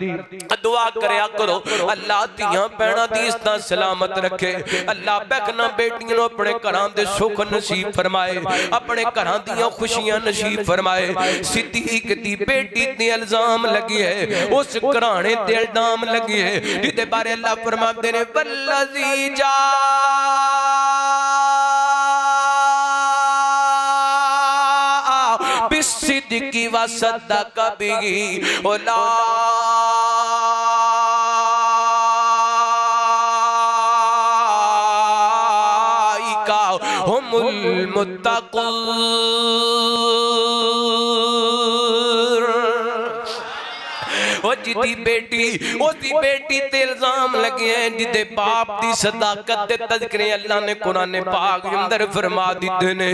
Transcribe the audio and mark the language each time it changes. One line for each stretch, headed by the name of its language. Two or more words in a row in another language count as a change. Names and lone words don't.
Punjabi: دعا کریا کرو اللہ دیاں بھیناں دی عزت سلامت رکھے اللہ بیکنا بیٹیاں نوں اپنے گھراں دے سکھ نصیب فرمائے اپنے گھراں دیاں خوشیاں نصیب فرمائے. صدیق دی بیٹی تے الزام لگے ہے اس گھرانے تے الزام لگے ہے جہدے بارے اللہ فرماتے نے
Arabic: والذي جاء بالصدق وصدق به أولئك هم المتقون.
Punjabi: او جدی بیٹی اسدی بیٹی تے الزام لگے ہیں جدے باپ دی صداقت دے تذکرے اللہ نے قرآن پاک اندر فرما دتے نے.